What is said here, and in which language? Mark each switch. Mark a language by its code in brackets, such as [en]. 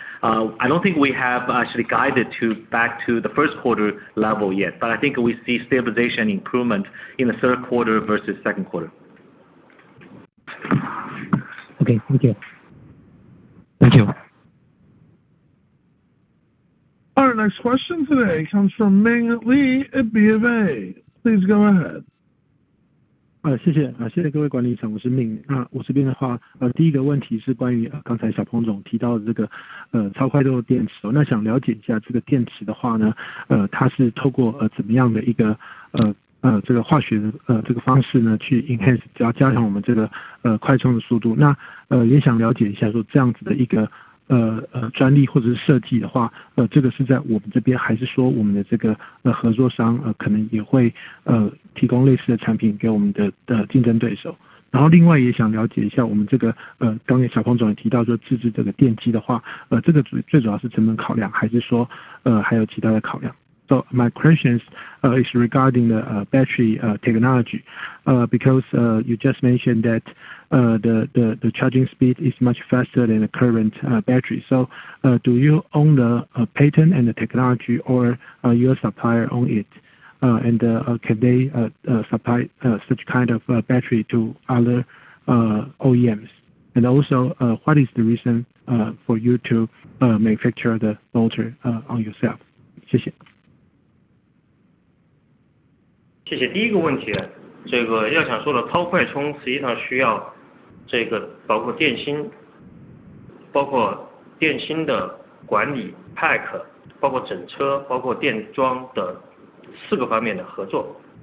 [en] I don't think we have actually guided back to the first quarter level yet, but I think we see stabilization improvement in the third quarter versus second quarter. Okay, thank you. Thank you. Our next question today comes from Ming Li at BofA. Please go ahead. [zh] 谢谢各位管理层，我是 Ming。我这边的话，第一个问题是关于刚才小鹏总提到的这个超快动电池。那想了解一下这个电池的话呢，它是透过怎么样的一个这个化学的这个方式呢，去 [en] enhance [zh] 加强我们这个快充的速度。那也想了解一下说这样子的一个专利或者是设计的话，这个是在我们这边，还是说我们的这个合作商可能也会提供类似的产品给我们的竞争对手？然后另外也想了解一下我们这个刚才小鹏总也提到说自制这个电机的话，这个最主要是成本考量，还是说还有其他的考量？ [en] So my questions is regarding the battery technology, because you just mentioned that the charging speed is much faster than the current battery. So do you own the patent and the technology, or your supplier own it? And can they supply such kind of battery to other OEMs? And also, what is the reason for you to manufacture the motor on yourself? [zh] 谢谢。谢谢。第一个问题，这个要想说的超快充，实际上需要这个包括电芯的管理 pack， 包括整车，包括电装的4个方面的合作。